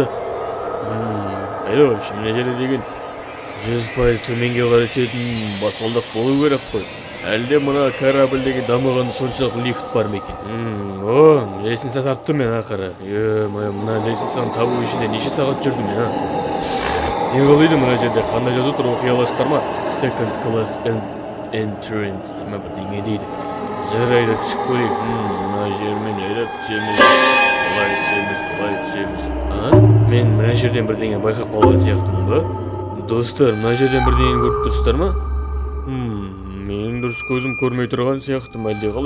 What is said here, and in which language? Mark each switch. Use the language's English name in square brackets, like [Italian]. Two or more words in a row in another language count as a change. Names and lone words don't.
[Kazakh] Қайда вообще мына жерде деген 100% төменге қарай түсетін баспалдақ болу керек қой. Әлде мына корабльдегі дамыған соншалық лифт бар ма екен? Лестница таптым мен ақыры. Мына лестницаны табу үшін неше сағат жүрдім мен, а? Не қалайды мына жерде? Қандай жазу тұр, оқи аласыздар ма? [English] Second class entrance [Kazakh] деме бірдеңе дейді. Жарайды, түсіп көрейік. Мына жермен айдап түсеміз. Қалай түсеміз. Мен мына жерден бірдеңе байқап қалған сияқтымын ба? Достар, мына жерден бірдеңе көріп тұрсыздар ма? Менің дұрыс көзім көрмей тұрған сияқтым әлде қалай?